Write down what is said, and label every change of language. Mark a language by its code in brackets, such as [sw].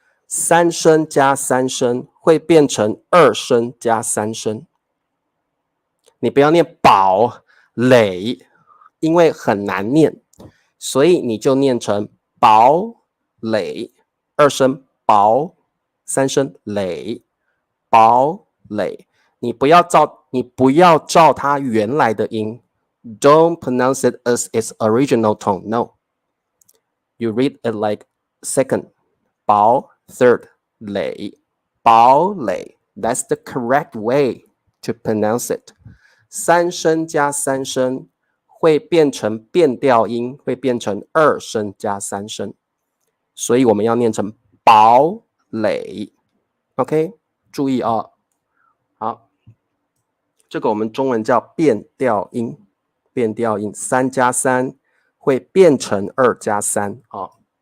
[zh] 3声加3声会变成2声加3声。你不要念堡垒，因为很难念，所以你就念成堡垒，2声堡，3声垒，堡垒。你不要照它原来的音 ， [en] Don't pronounce it as its original tone. No, you read it like second, 堡 third, 垒，堡垒。 That's the correct way to pronounce it. [zh] 3声加3声会变成变调音，会变成2声加3声，所以我们要念成堡垒。 OK， 注意哦。好，这个我们中文叫变调音，变调音3加3会变成2加3哦。